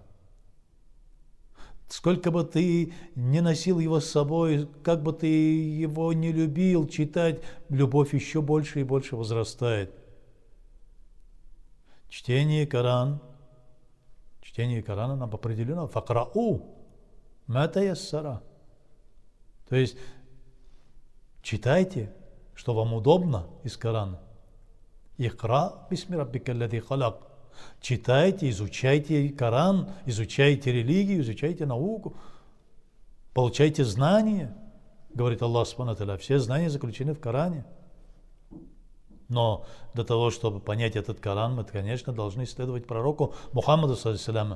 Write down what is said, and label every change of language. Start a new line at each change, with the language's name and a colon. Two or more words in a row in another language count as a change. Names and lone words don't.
Russian: Сколько бы ты не носил его с собой, как бы ты его не любил читать, любовь еще больше и больше возрастает. Чтение Корана нам определено
Arabic: فاقرؤوا ما تيسر.
Russian: То есть читайте, что вам удобно из Корана.
Arabic: اقرأ باسم ربك الذي خلق.
Russian: Читайте, изучайте Коран, изучайте религию, изучайте науку, получайте знания, говорит Аллах
Arabic: سبحانه وتعالى.
Russian: Все знания заключены в Коране. Но для того, чтобы понять этот Коран, мы, конечно, должны следовать пророку Мухаммаду ﷺ.